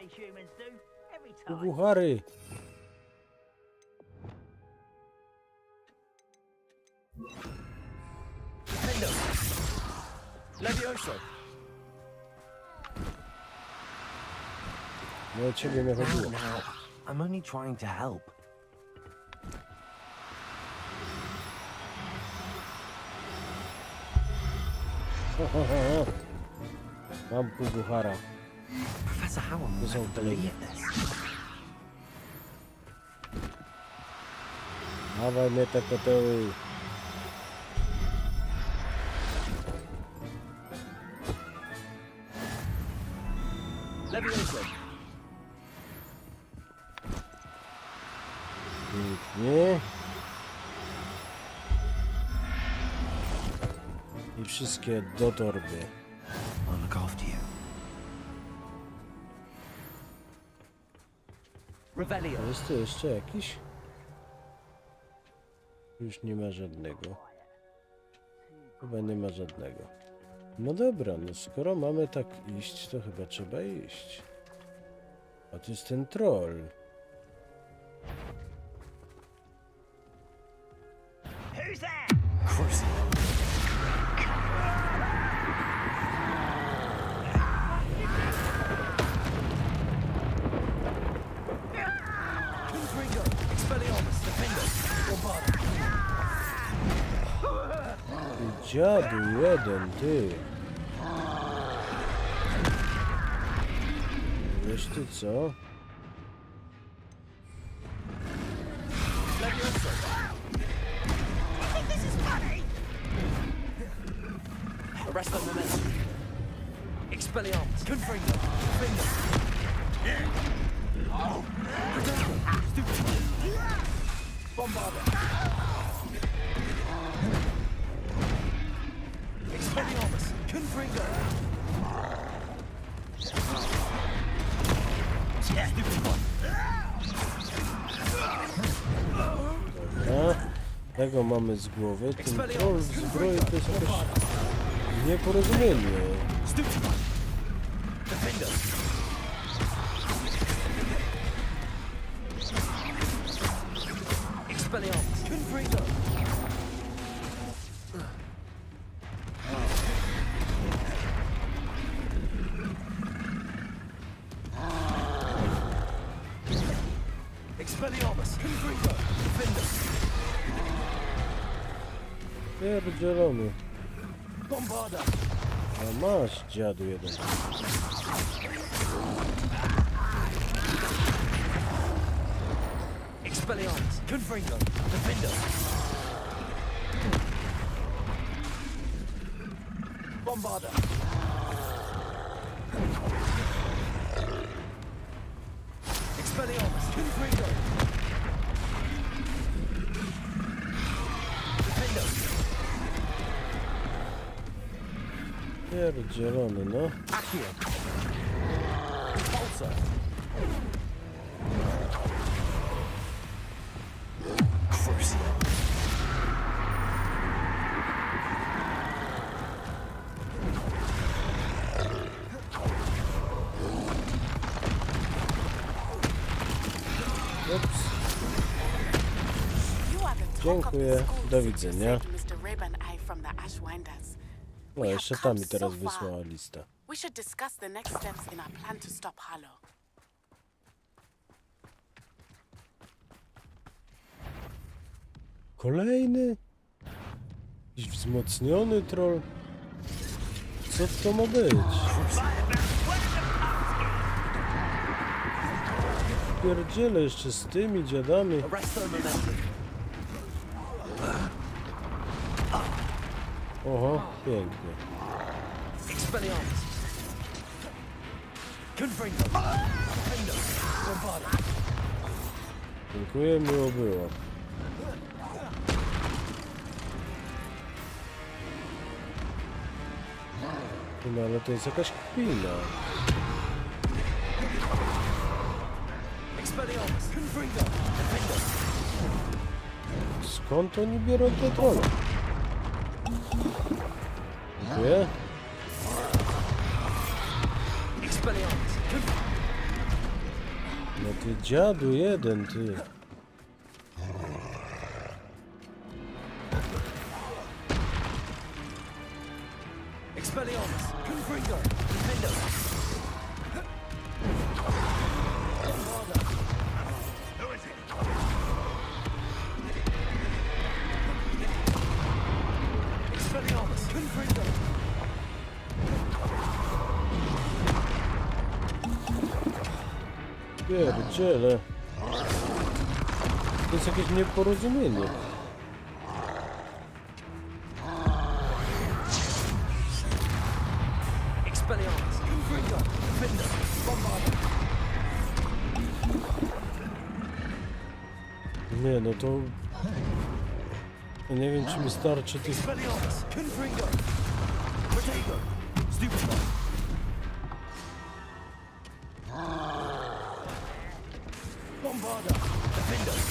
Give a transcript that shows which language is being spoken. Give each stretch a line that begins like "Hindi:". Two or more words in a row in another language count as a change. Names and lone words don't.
Polish: Buchary! Levioso! No o ciebie nie chodziło.
English: I'm only trying to help.
Polish: Mam pół buchara. Professor Howard To są kolejne. Dawaj mnie te koteły. Levioso! Pięknie. I wszystkie do torby.
English: I'll look after you.
Polish: Revelio. Jest tu jeszcze jakiś? Już nie ma żadnego. Chyba nie ma żadnego. No dobra, no skoro mamy tak iść, to chyba trzeba iść. A to jest ten troll.
English: Who's there?
Polish: Confringo! Expelliarmus! Defender! Bombarda! Ty dziadu jeden, ty. Wiesz ty co?
English: Arrest the momentum.
Polish: Expelliarmus! Confringo! Defender! Stupid! Bombarda! Expelliarmus! Confringo!
English: Stupid one!
Polish: Dobra, tego mamy z głowy. Ten troll w zbroi to jest jakieś nieporozumienie.
English: Stupid one! Defender!
Polish: Expelliarmus! Confringo! Expelliarmus! Confringo! Defender! Pierdzielony. Bombarda! A masz, dziadu jeden. Expelliarmus! Confringo! Defender! Bombarda! Expelliarmus! Confringo! Defender! Pierdzielony, no. Accio! Pulsar! Crucio! Ups. Dziękuję, do widzenia. No, jeszcze tam mi teraz wysłała lista.
English: We should discuss the next steps in our plan to stop Harlow.
Polish: Kolejny? Jakiś wzmocniony troll? Co to ma być? Pierdziele jeszcze z tymi dziadami. Oho, pięknie. Expelliarmus! Confringo! Defender! Bombarda! Dziękuję, miło było. No ale to jest jakaś kpina. Expelliarmus! Confringo! Defender! Skąd oni biorą te trolle? Dziękuję. Expelliarmus! No ty dziadu jeden, ty. Expelliarmus! Confringo! Defender! Bombarda!
English: Who is it?
Polish: Expelliarmus! Confringo! Pierdziele. To jest jakieś nieporozumienie. Expelliarmus! Confringo! Defender! Bombarda! Nie, no to... Ja nie wiem, czy mi starczy tych... Expelliarmus! Confringo! Protego!
English: Stupid one!
Polish: Bombarda! Defender!